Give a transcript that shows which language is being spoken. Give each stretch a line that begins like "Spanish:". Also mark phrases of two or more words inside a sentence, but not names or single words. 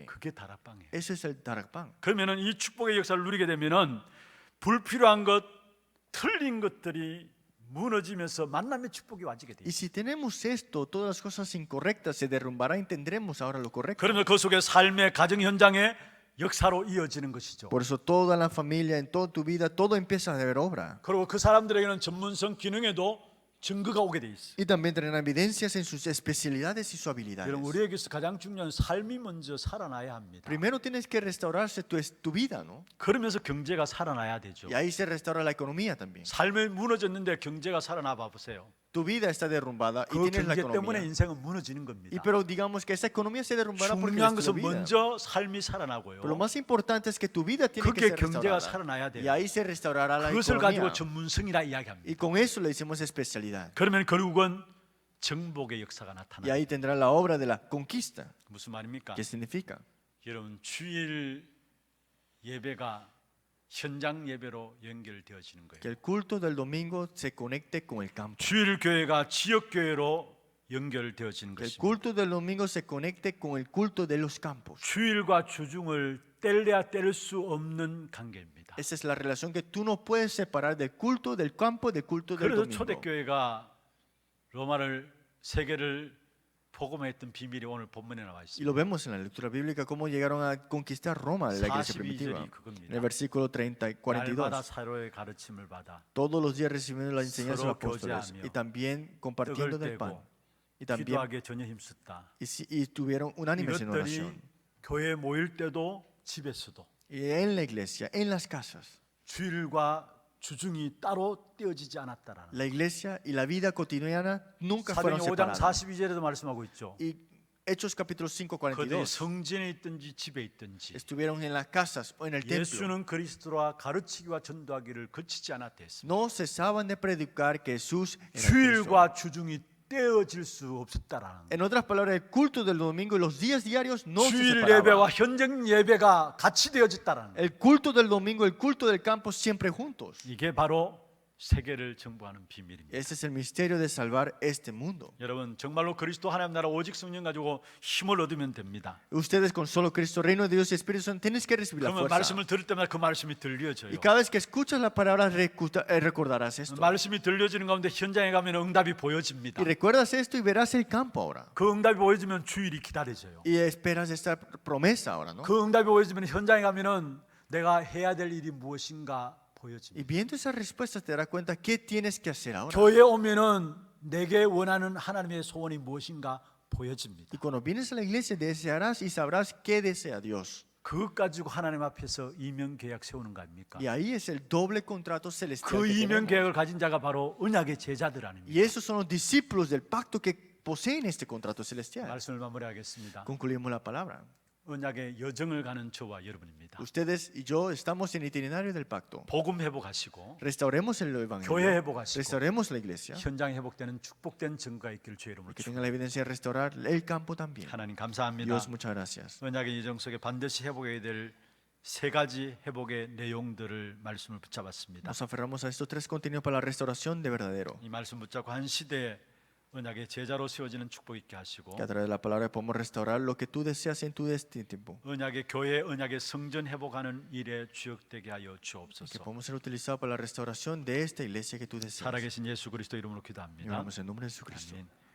Korean: 그게 다락방이에요.
Spanish: Eso es el darakpan.
Korean: 그러면은 이 축복의 역사를 누리게 되면은 불필요한 것, 틀린 것들이 무너지면서 만남의 축복이 와지게 돼요.
Spanish: Y si tenemos esto, todas las cosas incorrectas se derrumbarán y tendremos ahora lo correcto.
Korean: 그러면 그 속에 삶의 가정 현장의 역사로 이어지는 것이죠.
Spanish: Por eso toda la familia, en toda tu vida, todo empieza a ver obra.
Korean: 그리고 그 사람들에게는 전문성 기능에도 증거가 오게 돼 있어요.
Spanish: Y también tendrán evidencias en sus especialidades y sus habilidades.
Korean: 여러분 우리에게서 가장 중요한 삶이 먼저 살아나야 합니다.
Spanish: Primero tienes que restaurarse tu vida, ¿no?
Korean: 그러면서 경제가 살아나야 되죠.
Spanish: Y ahí se restaura la economía también.
Korean: 삶이 무너졌는데 경제가 살아나 봐 보세요.
Spanish: Tu vida está derrumbada y
Korean: 그
Spanish: tienes la
Korean: 경제 때문에
Spanish: economía.
Korean: 인생은 무너지는 겁니다.
Spanish: Y pero digamos que esa economía se derrumbará porque
Korean: 중요한
Spanish: es tu
Korean: 것은
Spanish: vida.
Korean: 먼저 삶이 살아나고요.
Spanish: Pero lo más importante es que tu vida tiene que
Korean: 그게
Spanish: ser
Korean: 경제가
Spanish: restaurada.
Korean: 살아나야 돼요.
Spanish: Y ahí se restaurará la
Korean: 그것을 가지고
Spanish: economía.
Korean: 전문성이라 이야기합니다.
Spanish: Y con eso le decimos especialidad.
Korean: 그러면 결국은 정복의 역사가
Spanish: Y
Korean: 나타나요.
Spanish: ahí tendrá la obra de la conquista.
Korean: 무슨 말입니까?
Spanish: ¿Qué significa?
Korean: 여러분 주일 예배가 현장 예배로 연결되어지는 거예요.
Spanish: Que el culto del domingo se conecte con el campo.
Korean: 주일 교회가 지역 교회로 연결되어지는
Spanish: Que el
Korean: 것입니다.
Spanish: culto del domingo se conecte con el culto de los campos.
Korean: 주일과 주중을 뗄래야 뗄 수 없는 관계입니다.
Spanish: Esa es la relación que tú no puedes separar del culto del campo del culto del
Korean: 그래서
Spanish: domingo.
Korean: 초대교회가 로마를 세계를 복음했던 비밀이 오늘 본문에 나와
Spanish: Y
Korean: 있습니다.
Spanish: lo vemos en la lectura bíblica cómo llegaron a conquistar Roma, la iglesia
Korean: 42절이
Spanish: primitiva. En
Korean: 그겁니다.
Spanish: el versículo 30 y
Korean: 날마다
Spanish: 42.
Korean: 사로의 가르침을 받아
Spanish: Todos los días recibiendo la enseñanza de los
Korean: 서로
Spanish: apóstoles
Korean: 교제하며
Spanish: y también compartiendo
Korean: 떡을
Spanish: del pan.
Korean: 떼고
Spanish: Y también
Korean: 기도하기에 전혀 힘썼다.
Spanish: y estuvieron unánimes en
Korean: 이것들이
Spanish: oración.
Korean: 교회에 모일 때도 집에서도
Spanish: Y en la iglesia, en las casas,
Korean: 주일과 주중이 따로 떼어지지 않았다라는.
Spanish: la iglesia y la vida cotidiana nunca
Korean: 사도행
Spanish: fueron
Korean: 5장
Spanish: separadas.
Korean: 42절에도 말씀하고 있죠.
Spanish: Y Hechos capítulo 5,
Korean: 그들이
Spanish: 42.
Korean: 성전에 있든지 집에 있든지
Spanish: Estuvieron en las casas o en el templo.
Korean: 예수는 그리스도라 가르치기와 전도하기를 그치지 않았다 했습니다.
Spanish: No cesaban de predicar que Jesús era Cristo.
Korean: 주일과 주중이 떼어질 수 없었다라는.
Spanish: En otras palabras, el culto del domingo y los días diarios no se
Korean: 주일
Spanish: separaban.
Korean: 예배와 현장 예배가 같이 되어졌다라는.
Spanish: El culto del domingo y el culto del campo siempre juntos.
Korean: 이게 바로 세계를 정복하는 비밀입니다.
Spanish: Ese es el misterio de salvar este mundo.
Korean: 여러분 정말로 그리스도 하나님 나라 오직 성령 가지고 힘을 얻으면 됩니다.
Spanish: Ustedes con solo Cristo, reino de Dios y Espíritu Santo, tienes que recibir la
Korean: 그러면
Spanish: fuerza.
Korean: 말씀을 들을 때마다 그 말씀이 들려져요.
Spanish: Y cada vez que escuchas la palabra recordarás esto.
Korean: 말씀이 들려지는 가운데 현장에 가면 응답이 보여집니다.
Spanish: Y recuerdas esto y verás el campo ahora.
Korean: 그 응답이 보여지면 주일이 기다려져요.
Spanish: Y esperas esta promesa ahora, ¿no?
Korean: 그 응답이 보여지면 현장에 가면은 내가 해야 될 일이 무엇인가 보여집니다.
Spanish: Y viendo esas respuestas te darás cuenta qué tienes que hacer ahora.
Korean: 교회에 오면은 내게 원하는 하나님의 소원이 무엇인가 보여집니다.
Spanish: Y cuando vienes a la iglesia desearás y sabrás qué desea Dios.
Korean: 그것 가지고 하나님 앞에서 이명 계약 세우는 거 아닙니까?
Spanish: Y ahí es el doble contrato celestial.
Korean: 그
Spanish: que
Korean: 이명
Spanish: tenemos.
Korean: 계약을 가진 자가 바로 언약의 제자들 아닙니까?
Spanish: Y esos son los discípulos del pacto que poseen este contrato celestial.
Korean: 말씀을 마무리하겠습니다.
Spanish: Concluimos la palabra.
Korean: 언약의 여정을 가는 저와 여러분입니다.
Spanish: Ustedes y yo estamos en el itinerario del pacto.
Korean: 복음 회복하시고
Spanish: Restauremos el
Korean: 교회
Spanish: evangelio.
Korean: 회복하시고
Spanish: Restauremos la iglesia.
Korean: 현장 회복되는 축복된 증거가 있기를 주의 이름으로
Spanish: Que
Korean: 축복합니다.
Spanish: tenga la evidencia de restaurar el campo también.
Korean: 하나님 감사합니다.
Spanish: Dios, muchas gracias.
Korean: 언약의 여정 속에 반드시 회복해야 될 세 가지 회복의 내용들을 말씀을 붙잡았습니다.
Spanish: Nos aferramos a estos tres contenidos para la restauración de verdadero.
Korean: 이 말씀 붙잡고 한 시대에 언약의 제자로 세워지는 축복 있게 하시고
Spanish: Que a través de la palabra podemos restaurar lo que tú deseas en tu tiempo.
Korean: 언약의 교회, 언약의 성전 회복하는 일에 주역되게 하여
Spanish: Que
Korean: 주옵소서.
Spanish: podamos ser utilizados para la restauración de esta iglesia que tú deseas.
Korean: 살아계신 예수 그리스도 이름으로
Spanish: Y
Korean: 기도합니다.
Spanish: oramos en nombre de Jesucristo.
Korean: 아멘.